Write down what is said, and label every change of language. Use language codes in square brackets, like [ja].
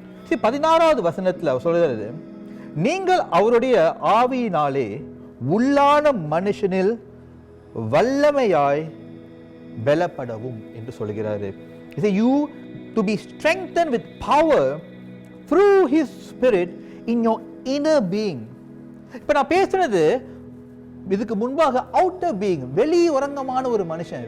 [ta] 16வது வசனத்தில் அவர் சொல்லுகிறது, நீங்கள் அவருடைய ஆவியினாலே உள்ளான மனுஷனில் வல்லமையாய் பலப்படவும் என்று சொல்கிறாரு. [en] You to be strengthened with power through his spirit in your inner being. [ta] இப்ப நான் பேசுறது இதுக்கு முன்பாக [en] outer being, [ta] வெளியுறங்கமான ஒரு மனுஷன்.